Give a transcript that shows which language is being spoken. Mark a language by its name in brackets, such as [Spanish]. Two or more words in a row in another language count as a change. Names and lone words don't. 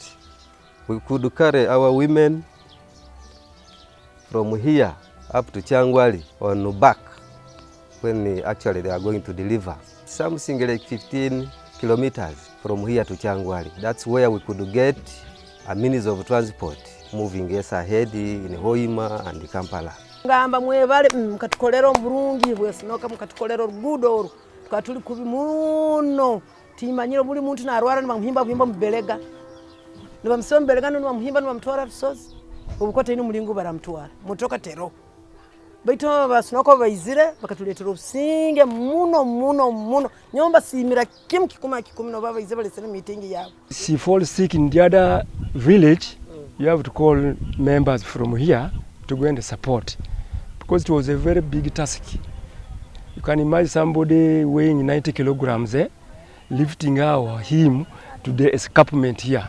[English] We could carry our women from here up to Changwali on back when actually they are going to deliver. Something like 15 kilometers from here to Changwali. That's where we could get a means of transport moving us ahead in Hoima and Kampala. [Nyoro] Ngamba mwebale mukatukolera omulungi bwesinoka mukatukolera oluguudo twatuli kubi muno timanyiro buli muntu narwara nibamuhimba mubelega nibamusoma mubelega nibamuhimba nibamutwara Rusozi obukote ino mulingo baramutwara mutoka tero baito basinoko bayizire bakatuletera obusinge muno nyomba simira kimu kikumi no baba izebale sene meeting yabo. [English] She falls sick in the other village. You have to call members from here to go and support, because it was a very big task. You can imagine somebody weighing 90 kilograms, lifting him to the escarpment here.